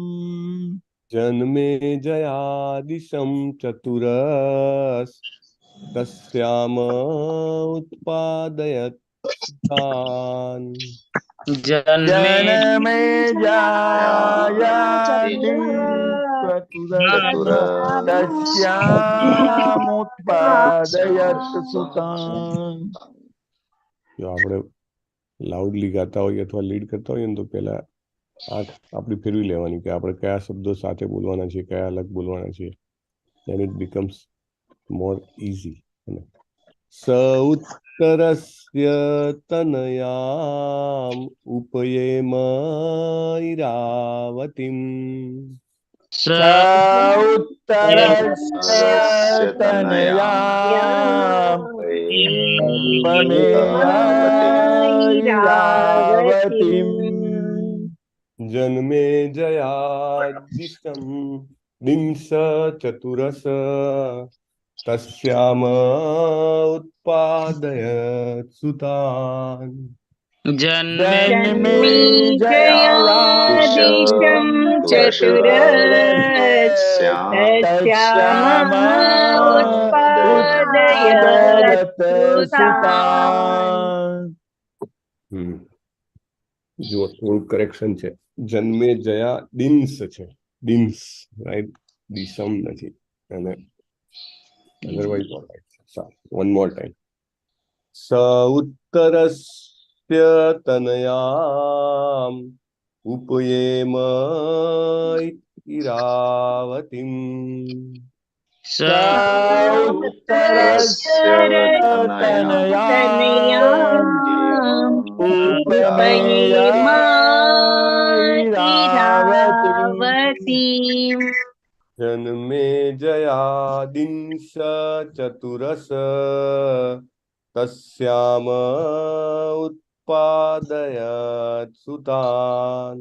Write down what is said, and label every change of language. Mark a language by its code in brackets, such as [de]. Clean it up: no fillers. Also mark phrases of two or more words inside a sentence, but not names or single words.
[sa] जन्मे जयादिशं चतुरस् तस्याम उत्पादयत् सुतान् जन्मे जन्मे तस्यामुत्पादयत् सुतान्। [gu] જો આપણે લાઉડલી ગાતા હોઈએ અથવા લીડ કરતા હોઈએ ને તો પહેલા આંખ આપણી ફેરવી લેવાની કે આપણે કયા શબ્દો સાથે બોલવાના છીએ, કયા અલગ બોલવાના છીએ. [en] then it becomes more easy. [sa] स उत्तरस्य तनयाम उपयेम ईरावतीम उत्तरस्य तनयाम् उपमेयावतीम् जन्मे जयादिशम दिंस चतुरस तस्याम उत्पादयत सुतान जन्मे जयादिशं चतुरस् तस्यामुत्पादयत् सुतान्। [gu] જો થોડું કરેક્શન છે. [sa] जन्मे जया दिंस [gu] છે, દિંસ, રાઈટ, દિશમ નથી. [en] અને otherwise alright છે. one more time. [sa] स उत्तरस्य तनयाम उपयेम ईरावतीम उत्तरस्य तनयाम् उपमेयावतीम् जन्मे जयादिंस चतुरस तस्याम उत्पादयत् सुतान्